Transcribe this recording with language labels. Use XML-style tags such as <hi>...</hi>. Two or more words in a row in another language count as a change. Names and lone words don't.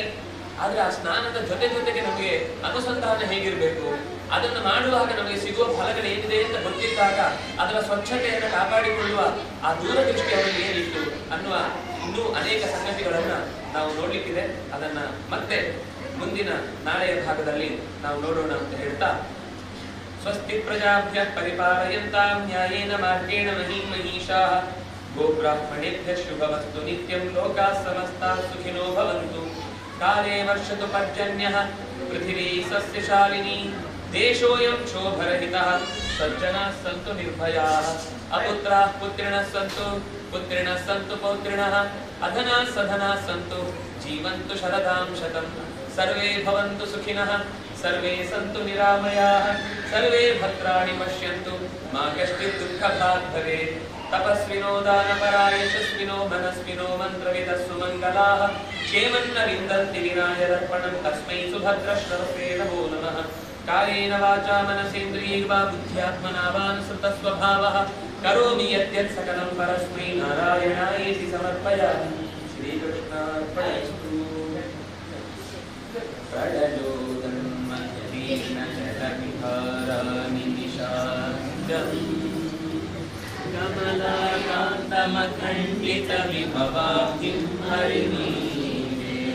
<kn>ಆದ್ರೆ ಆ ಸ್ನಾನದ ಜೊತೆಗೆ ನಮಗೆ ಅನುಸಂಧಾನ ಹೇಗಿರ್ಬೇಕು, ಅದನ್ನು ಮಾಡುವಾಗ ನಮಗೆ ಸಿಗುವ ಫಲಗಳು ಏನಿದೆ ಅಂತ ಗೊತ್ತಿದ್ದಾಗ ಅದರ ಸ್ವಚ್ಛತೆಯನ್ನು ಕಾಪಾಡಿಕೊಳ್ಳುವ ಆ ದೂರದೃಷ್ಟಿ ಅವರಿಗೆ ಏನಿತ್ತು ಅನ್ನುವ ಇನ್ನೂ ಅನೇಕ ಸಂಗತಿಗಳನ್ನ ನಾವು ನೋಡ್ಲಿಕ್ಕಿದೆ. ಅದನ್ನ ಮತ್ತೆ ಮುಂದಿನ ನಾಳೆಯ ಭಾಗದಲ್ಲಿ ನಾವು ನೋಡೋಣ ಅಂತ ಹೇಳ್ತಾ,</kn> <sa>स्वस्ति प्रजाभ्य परिपालयन्तां न्यायेन मार्गेण महीमहीषाः गोब्राह्मणेभ्य शुभवस्तु नित्यं लोकाः समस्ताः सुखिनो भवन्तु. काले वर्षतु पर्जन्यः पृथिवी सस्यशालिनि देशोयं क्षोभरहितः सज्जनाः सन्तु निर्भयाः अपुत्राः पुत्रिणः सन्तु पुत्रिणः सन्तु पौत्रिणः अधनाः सधनाः सन्तु जीवन्तु शरदां शतं सर्वे भवन्तु सुखिनः सर्वे सन्तु निरामयाः सर्वे भद्राणि पश्यन्तु मा कश्चित् दुःखभाग् भवेत्. तपस्विनो दानपरा यशस्विनो मनस्विनो मन्त्रविदः सुमङ्गलाः क्षेमन्न विन्दन्ति विनायदर्पणं तस्मै सुभद्रश्रवसे नमो नमः. कायेन वाचा मनसेन्द्रियैर्वा बुद्ध्यात्मना वानुसृतस्वभावः करोमि यद्यत् सकलं परस्मै नारायणायेति समर्पयामि. ಶ್ರೀಕೃಷ್ಣಾರ್ಪಣಮಸ್ತು. कडलोदन्मयदीनजलविहारानि निशान्तं कमलाकान्तमखण्डितविभवाब्धिं हरिणीरे</sa>